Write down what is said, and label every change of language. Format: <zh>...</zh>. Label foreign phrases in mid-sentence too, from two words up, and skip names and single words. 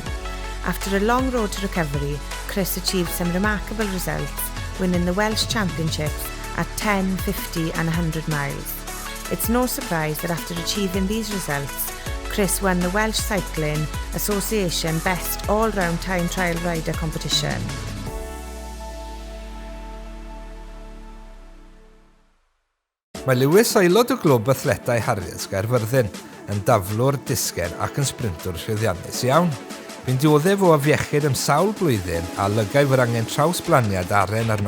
<en>After a long road to recovery, Chris achieved some remarkable results, winning the Welsh Championships at 10, 50 and 100 miles. It's no surprise that after achieving these results, Chris won the Welsh Cycling Association Best All-Round Time Trial Rider competition.</en> <cy>Mae Lewis aelod o glwb athletau Harriers Gaerfyrddin yn daflwr disgen ac yn sprintwr llwyddiannus iawn. Bu'n dioddef o afiechyd am sawl blwyddyn a lygau fod angen trawsblaniad aren arno.</cy>